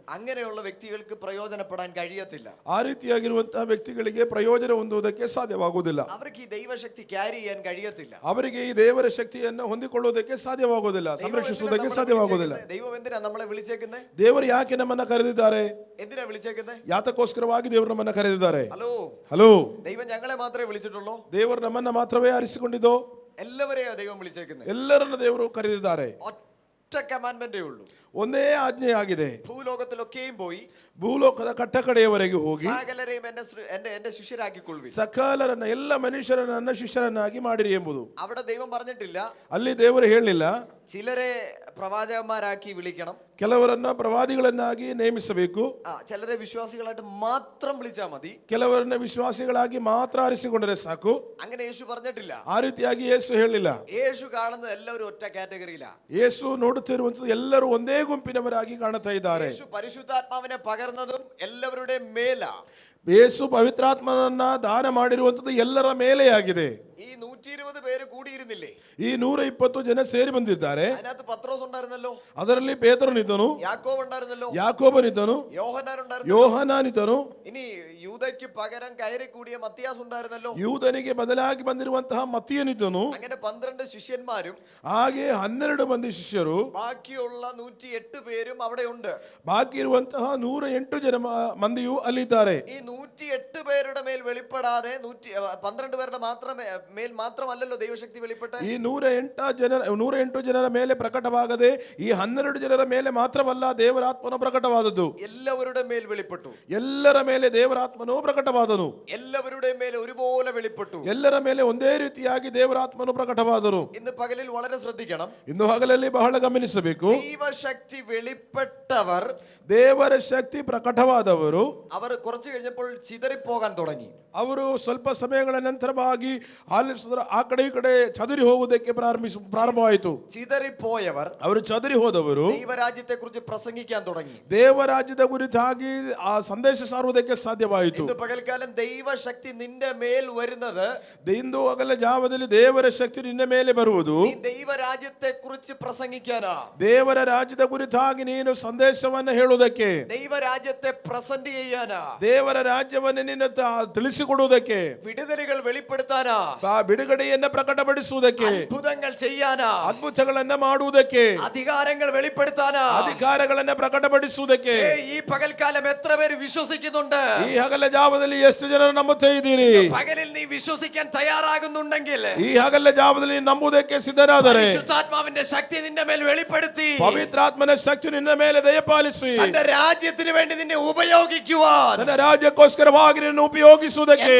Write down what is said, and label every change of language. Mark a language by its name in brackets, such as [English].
[Malayalam] അങ്ങനെയുള്ള വ്യക്തികൾക്ക് പ്രയോജനപ്പെടാൻ കഴിയത്തില്ല. [Kannada] ಆ ರೀತಿಯಾಗಿರುವಂತಹ ವ್ಯಕ್ತಿಗಳಿಗೆ ಪ್ರಯೋಜನ ಹೊಂದುವುದಕ್ಕೆ ಸಾಧ್ಯವಾಗುವುದಿಲ್ಲ. [Malayalam] അവർക്ക് ഈ ദൈവശക്തി ക്യാരി ചെയ്യാൻ കഴിയത്തില്ല. [Kannada] ಅವರಿಗೆ ಈ ದೇವರ ಶಕ್ತಿಯನ್ನು ಹೊಂದಿಕೊಳ್ಳುವುದಕ್ಕೆ ಸಾಧ್ಯವಾಗುವುದಿಲ್ಲ, ಸಂರಕ್ಷಿಸುವುದಕ್ಕೆ ಸಾಧ್ಯವಾಗುವುದಿಲ್ಲ. [Malayalam] ദൈവം എന്തിനാ നമ്മളെ വിളിച്ചേക്കുന്നത്? [Kannada] ದೇವರು ಯಾಕೆ ನಮ್ಮನ್ನ ಕರೆದಿದ್ದಾರೆ? [Malayalam] എന്തിനാ വിളിച്ചേക്കുന്നത്? [Kannada] ಯಾತಕ್ಕೋಸ್ಕರವಾಗಿ ದೇವರು ನಮ್ಮನ್ನ ಕರೆದಿದ್ದಾರೆ? [Malayalam] ഹലോ, ദൈവം ഞങ്ങളെ മാത്രമേ വിളിച്ചിട്ടുള്ളൂ? [Kannada] ದೇವರು ನಮ್ಮನ್ನ ಮಾತ್ರವೇ ಆರಿಸಿಕೊಂಡಿದ್ದೋ? [Malayalam] എല്ലാവരെയും ദൈവം വിളിച്ചേക്കുന്നത്. [Kannada] ಎಲ್ಲರನ್ನ ದೇವರು ಕರೆದಿದ್ದಾರೆ. [Malayalam] ഒറ്റ കമാൻഡ്മെന്റേ ഉള്ളൂ. [Kannada] ಒಂದೇ ಆಜ್ಞೆಯಾಗಿದೆ. [Malayalam] ഭൂലോകത്തിലൊക്കെയും പോയി [Kannada] ಭೂಲೋಕದ ಕಟ್ಟಕಡೆಯವರೆಗೆ ಹೋಗಿ [Malayalam] സകലരെയും എന്റെ ശിഷ്യരാക്കിക്കൊള്ളുവിൻ. [Kannada] ಸಕಲರನ್ನ, ಎಲ್ಲ ಮನುಷ್ಯರನ್ನ ನನ್ನ ಶಿಷ್ಯರನ್ನಾಗಿ ಮಾಡಿರಿ ಎಂಬುದು. [Malayalam] അവിടെ ദൈവം പറഞ്ഞിട്ടില്ല [Kannada] ಅಲ್ಲಿ ದೇವರು ಹೇಳಲಿಲ್ಲ [Malayalam] ചിലരെ പ്രവാചകന്മാരാക്കി വിളിക്കണം, [Kannada] ಕೆಲವರನ್ನ ಪ್ರವಾದಿಗಳನ್ನಾಗಿ ನೇಮಿಸಬೇಕು, [Malayalam] ചിലരെ വിശ്വാസികളായിട്ട് മാത്രം വിളിച്ചാൽ മതി, [Kannada] ಕೆಲವರನ್ನ ವಿಶ್ವಾಸಿಗಳಾಗಿ ಮಾತ್ರ ಆರಿಸಿಕೊಂಡರೆ ಸಾಕು. [Malayalam] അങ്ങനെ യേശു പറഞ്ഞിട്ടില്ല. [Kannada] ಆ ರೀತಿಯಾಗಿ ಯೇಸು ಹೇಳಿಲ್ಲ. [Malayalam] യേശು കാണുന്നത് എല്ലാവരും ഒറ്റ കാറ്റഗറിയിലാണ്. [Kannada] ಯೇಸು ನೋಡುತ್ತಿರುವಂತದ್ದು ಎಲ್ಲರೂ ಒಂದೇ ಗುಂಪಿನವರಾಗಿ ಕಾಣುತ್ತಾ ಇದ್ದಾರೆ. [Malayalam] യേശു പരിശുദ്ധാത്മാവിനെ പകർന്നതും എല്ലാവരുടെയും മേലാ. [Kannada] ಯೇಸು ಪವಿತ್ರಾತ್ಮನನ್ನ ದಾನ ಮಾಡಿರುವಂತದ್ದು ಎಲ್ಲರ ಮೇಲೆಯಾಗಿದೆ. [Malayalam] ഈ 120 പേര് കൂടിയിരുന്നില്ലേ? [Kannada] ಈ 120 ಜನ ಸೇರಿ ಬಂದಿದ್ದಾರೆ. [Malayalam] അതിനകത്ത് പത്രോസ് ഉണ്ടായിരുന്നല്ലോ, [Kannada] ಅದರಲ್ಲಿ ಪೇತ್ರನಿದ್ದನು, [Malayalam] യാക്കോബ് ഉണ്ടായിരുന്നല്ലോ, [Kannada] ಯಾಕೋಬನಿದ್ದನು, [Malayalam] യോഹന്നാൻ ഉണ്ടായിരുന്നല്ലോ, [Kannada] ಯೋಹಾನನಿದ್ದನು, [Malayalam] ഇനി യൂദയ്ക്ക് പകരം കയറി കൂടിയ മത്തിയാസ് ഉണ്ടായിരുന്നല്ലോ, [Kannada] ಯೂದನಿಗೆ ಬದಲಾಗಿ ಬಂದಿರುವಂತಹ ಮತ್ತಿಯನಿದ್ದನು. [Malayalam] അങ്ങനെ 12 ശിഷ്യന്മാരും [Kannada] ಹಾಗೆ 12 ಮಂದಿ ಶಿಷ್ಯರು, [Malayalam] ബാക്കിയുള്ള 108 പേരും അവിടെ ഉണ്ട്. [Kannada] ಬಾಕಿ ಇರುವಂತಹ 108 ಜನ ಮಂದಿಯು ಅಲ್ಲಿದ್ದಾರೆ. [Malayalam] ഈ 108 പേരുടെ മേൽ വെളിപ്പെടാതെ 12 പേരുടെ മേൽ മാത്രമല്ലല്ലോ ദൈവശക്തി വെളിപ്പെട്ട. [Kannada] ಈ 108 ಜನರ ಮೇಲೆ ಪ್ರಕಟವಾಗದೆ ಈ 12 ಜನರ ಮೇಲೆ ಮಾತ್ರವಲ್ಲ ದೇವರಾತ್ಮನು ಪ್ರಕಟವಾದದ್ದು. [Malayalam] എല്ലാവരുടെ മേൽ വെളിപ്പെട്ടു. [Kannada] ಎಲ್ಲರ ಮೇಲೆ ದೇವರಾತ್ಮನು ಪ್ರಕಟವಾದನು. [Malayalam] എല്ലാവരുടെ മേൽ ഒരുപോലെ വെളിപ്പെട്ടു. [Kannada] ಎಲ್ಲರ ಮೇಲೆ ಒಂದೇ ರೀತಿಯಾಗಿ ದೇವರಾತ್ಮನು ಪ್ರಕಟವಾದನು. [Malayalam] ഇന്ന് പകലിൽ വളരെ ശ്രദ്ധിക്കണം. [Kannada] ಇನ್ನು ಹಗಲಲ್ಲಿ ಬಹಳ ಗಮನಿಸಬೇಕು. [Malayalam] ദൈവശക്തി വെളിപ്പെട്ടവർ, [Kannada] ದೇವರ ಶಕ್ತಿ ಪ್ರಕಟವಾದವರು, [Malayalam] അവർ കുറച്ചു കഴിഞ്ഞപ്പോൾ ചിതറിപ്പോകാൻ തുടങ്ങി. [Kannada] ಅವರು ಸ್ವಲ್ಪ ಸಮಯಗಳ ನಂತರವಾಗಿ ಆ ಆಲಿಸಿದ್ರೆ ಆ ಕಡೆ ಈ ಕಡೆ ಚದುರಿ ಹೋಗುವುದಕ್ಕೆ ಪ್ರಾರಂಭವಾಯಿತು. [Malayalam] ചിതറിപ്പോയവർ [Kannada] ಅವರು ಚದುರಿ ಹೋದವರು [Malayalam] ദൈവരാജ്യത്തെ കുറിച്ച് പ്രസംഗിക്കാൻ തുടങ്ങി. [Kannada] ದೇವರಾಜ್ಯದ ಕುರಿತಾಗಿ ಆ ಸಂದೇಶ ಸಾರುವುದಕ್ಕೆ ಸಾಧ್ಯವಾಯಿತು. [Malayalam] ഇന്ന് പകൽക്കാലം ദൈവശക്തി നിന്റെ മേൽ വരുന്നത്, [Kannada] ಇಂದು ಹಗಲ ಜಾವದಲ್ಲಿ ದೇವರ ಶಕ್ತಿ ನಿನ್ನ ಮೇಲೆ ಬರುವುದು [Malayalam] നീ ദൈവരാജ്യത്തെ കുറിച്ച് പ്രസംഗിക്കാനാ. [Kannada] ದೇವರ ರಾಜ್ಯದ ಕುರಿತಾಗಿ ನೀನು ಸಂದೇಶವನ್ನು ಹೇಳುವುದಕ್ಕೆ, [Malayalam] ദൈവരാജ്യത്തെ പ്രസന്റ് ചെയ്യാനാ. [Kannada] ದೇವರ ರಾಜ್ಯವನ್ನು ನಿನ್ನ ತಿಳಿಸಿಕೊಡುವುದಕ್ಕೆ, [Malayalam] വിടുതലുകൾ വെളിപ്പെടുത്താനാ. [Kannada] ಆ ಬಿಡುಗಡೆಯನ್ನ ಪ್ರಕಟಪಡಿಸುವುದಕ್ಕೆ, [Malayalam] അത്ഭുതങ്ങൾ ചെയ്യാനാ. [Kannada] ಅದ್ಭುತಗಳನ್ನ ಮಾಡುವುದಕ್ಕೆ, [Malayalam] അധികാരങ്ങൾ വെളിപ്പെടുത്താനാ. [Kannada] ಅಧಿಕಾರಗಳನ್ನ ಪ್ರಕಟಪಡಿಸುವುದಕ್ಕೆ. [Malayalam] ഈ പകൽക്കാലം എത്ര പേര് വിശ്വസിക്കുന്നുണ്ട്? [Kannada] ಈ ಹಗಲ ಜಾವದಲ್ಲಿ ಎಷ್ಟು ಜನರು ನಂಬುತ್ತಾ ಇದ್ದೀರಿ? [Malayalam] പകലിൽ നീ വിശ്വസിക്കാൻ തയ്യാറാകുന്നുണ്ടെങ്കിൽ, [Kannada] ಈ ಹಗಲ ಜಾವದಲ್ಲಿ ನಂಬುವುದಕ್ಕೆ ಸಿದ್ಧರಾದರೆ, [Malayalam] പരിശുദ്ധാത്മാവിന്റെ ശക്തി നിന്റെ മേൽ വെളിപ്പെടുത്തി [Kannada] ಪವಿತ್ರಾತ್ಮನ ಶಕ್ತಿ ನಿನ್ನ ಮೇಲೆ ದಯಪಾಲಿಸಿ, [Malayalam] തന്റെ രാജ്യത്തിന് വേണ്ടി നിന്നെ ഉപയോഗിക്കുവാൻ [Kannada] ನನ್ನ ರಾಜ್ಯಕ್ಕೋಸ್ಕರವಾಗಿ ನಿನ್ನನ್ನು ಉಪಯೋಗಿಸುವುದಕ್ಕೆ